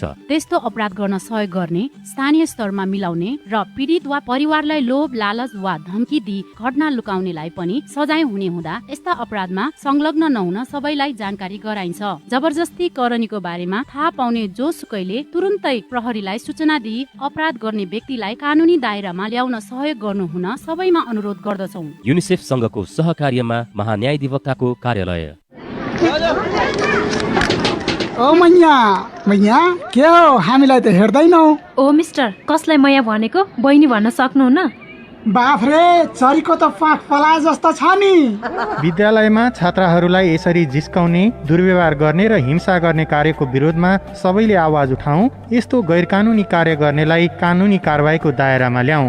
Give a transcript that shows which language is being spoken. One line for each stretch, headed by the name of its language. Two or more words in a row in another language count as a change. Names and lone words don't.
Nepali: त्यस्तो अपराध गर्न सहयोग गर्ने, स्थानीय स्तरमा मिलाउने र पीडित वा परिवारलाई लोभ, लालच वा धम्की दिई घटना लुकाउनेलाई पनि सजाय हुने हुँदा यस्ता अपराधमा संलग्न नहुन सबैलाई जानकारी गराइन्छ। जबरजस्ती करणीको बारेमा थाहा पाउने जोसुकैले तुरुन्तै प्रहरीलाई सूचना दिई अपराध गर्ने व्यक्तिलाई कानुनी दायरामा ल्याउन सहयोग गर्नु हुन सबैमा अनुरोध गर्दछौं। युनिसेफ संघको सहकार्यमा महान्यायाधिवक्ताको कार्यालय। ओ मैया के हो, हामीलाई त हेर्दैनौ? ओ मिस्टर, कसलाई मैया भनेको? बहिनी भन्न सक्नुहुन्न? बाफ्रे, चरीको त पाख पला जस्तो छ नि। विद्यालयमा छात्राहरूलाई यसरी जिस्काउने, दुर्व्यवहार गर्ने र हिंसा गर्ने कार्यको विरोधमा सबैले आवाज उठाउँ। यस्तो गैर कानुनी कार्य गर्नेलाई कानुनी कारबाहीको दायरामा ल्याउँ।